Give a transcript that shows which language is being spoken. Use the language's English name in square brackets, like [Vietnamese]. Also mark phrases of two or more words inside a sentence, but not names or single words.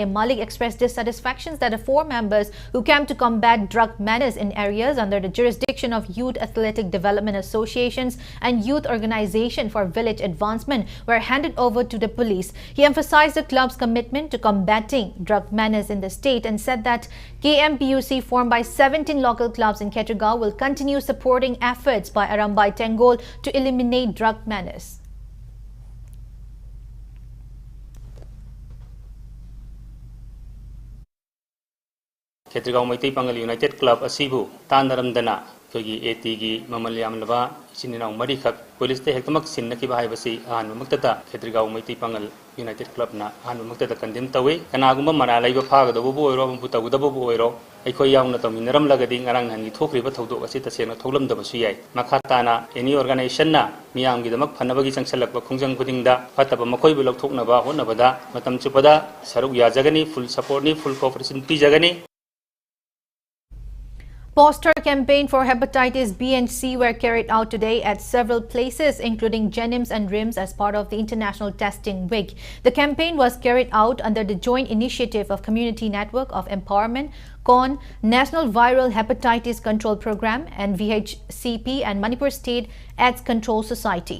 [English] Malik expressed dissatisfaction that the 4 members who came to combat drug menace in areas under the jurisdiction of Youth Athletic Development Associations and Youth Organization for Village Advancement were handed over to the police. He emphasized the club's commitment to combating drug menace in the state and said that KMPUC, formed by 17 local clubs in Khetrigao, will continue supporting efforts by Arambai Tengol to eliminate drug menace. [Manipuri] Khetrigao Maitai Pangal United Club asibu tanaramdana kogi AT-gi mamalyamlaba sininaw marikak police te hektamak sinnaki bahai basi ahan maktata Khetrigao Maitai Pangal United Club na ahan maktata condemn tawi kanagumba maralaiba phagadabu oiro butagdabu oiro aikoi yauna taminaram lagadi ngarang hangi thokriba thodok asi tasena tholamdaba su yai makhatana [English] any organization [Manipuri] na miyamgi damak phanabagi changsalakba khungjang khudingda phataba makoi bu lokthoknaba honabada matam chupada saruk yajagani [English] full support [Manipuri] ni [English] full cooperation [Manipuri] pijagani. [English] Poster campaign for hepatitis B and C were carried out today at several places, including Jenims and RIMS, as part of the International Testing Week. The campaign was carried out under the joint initiative of Community Network of Empowerment, CON, National Viral Hepatitis Control Program, and VHCP and Manipur State AIDS Control Society.